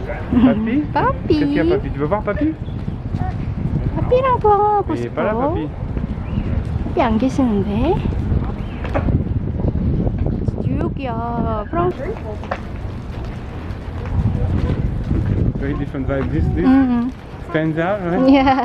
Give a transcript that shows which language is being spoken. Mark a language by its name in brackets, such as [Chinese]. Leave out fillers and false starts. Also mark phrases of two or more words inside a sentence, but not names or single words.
[French] Papi? Papi. Qu'est-ce qu'il y a, Papi? Tu veux voir Papi? [Korean] papi랑 통화하고 [French] Il est [Korean] 싶어. [French] pas là, Papi. [Korean] papi 안 계시는데. 뉴욕이야. 프랑스. [English] Very different vibe. This stands out, right? Yeah.